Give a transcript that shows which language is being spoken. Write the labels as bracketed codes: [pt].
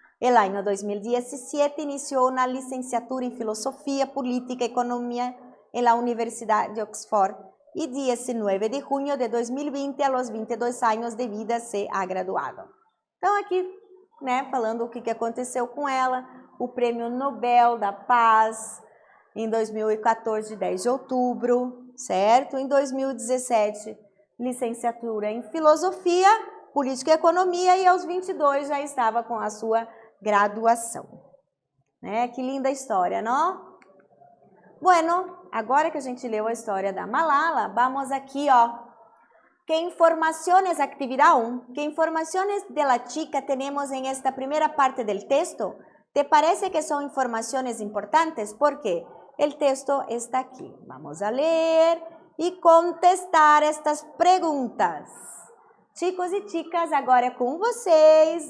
[es] El año 2017 inició una licenciatura en Filosofía, Política y Economía en la Universidad de Oxford y 19 de junio de 2020, a los 22 anos de vida, se ha graduado. [pt] Então aqui, né, falando o que aconteceu com ela, o Prêmio Nobel da Paz em 2014, 10 de outubro, certo? Em 2017, licenciatura em Filosofia, Política e Economia e aos 22 já estava com a sua graduação. Né? Que linda história, não? Bueno, agora que a gente leu a história da Malala, vamos aqui, ó. [es] ¿Qué informaciones, actividad 1, qué informaciones de la chica tenemos en esta primera parte del texto? ¿Te parece que son informaciones importantes? Porque el texto está aquí. Vamos a leer y contestar estas perguntas. [pt] Chicos e chicas, agora é com vocês.